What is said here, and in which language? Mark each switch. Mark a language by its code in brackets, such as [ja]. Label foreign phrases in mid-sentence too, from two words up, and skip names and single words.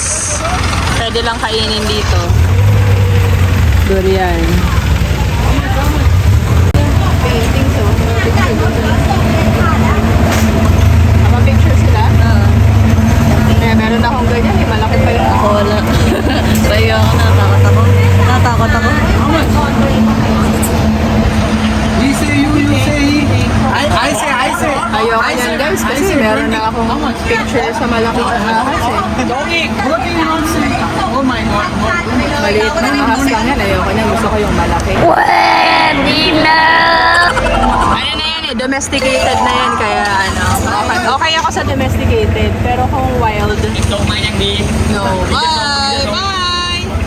[tl] Pwede lang kainin dito. Durian. Painting so. Picture sila? Kaya meron akong ganyan. Malaki pa yung ako. Wala. Kaya ako natakot ako. Natakot ako. [en] You say you say he. I say. [tl] Ayoko yan guys kasi meron na akong picture sa malaking ahas eh. [en] What do you want to say? Oh my God. [tl] Maliit na ahas lang yan. Ayoko niya. Gusto ko yung malaki. Ano na yan eh, domesticated na yan. Kaya ano, okay ako sa domesticated. Pero kung wild, no. Bye! Bye!